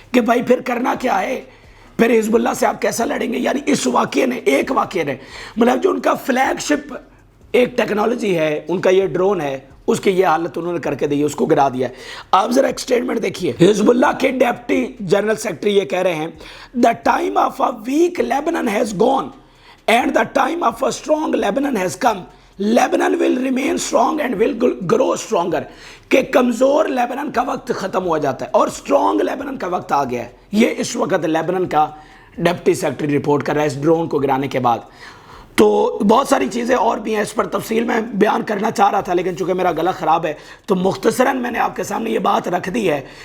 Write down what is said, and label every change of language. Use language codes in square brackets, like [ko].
[ur] کہ بھائی پھر کرنا کیا ہے، پھر حزب اللہ سے آپ کیسا لڑیں گے۔ یعنی اس واقعے نے، ایک واقعے نے، مطلب جو ان کا فلیگ شپ ایک ٹیکنالوجی ہے، ان کا یہ ڈرون ہے، اس کی یہ حالت انہوں نے کر کے دی ہے، اس کو گرا دیا ہے۔ آپ ذرا ایک سٹیٹمنٹ دیکھیے، حزب اللہ کے ڈیپٹی جنرل سیکرٹری یہ کہہ رہے ہیں [en] the time of a weak Lebanon has gone and the time of a strong Lebanon has come. Lebanon will remain strong and will grow stronger. [ur] کہ کمزور لیبنن کا وقت ختم ہو جاتا ہے اور سٹرونگ لیبنن کا وقت آ گیا ہے۔ یہ اس وقت لیبنن کا ڈیپٹی سیکرٹری رپورٹ کر رہا ہے اس ڈرون کو گرانے کے بعد۔ تو بہت ساری چیزیں اور بھی ہیں، اس پر تفصیل میں بیان کرنا چاہ رہا تھا، لیکن چونکہ میرا گلا خراب ہے تو مختصراً میں نے آپ کے سامنے یہ بات رکھ دی ہے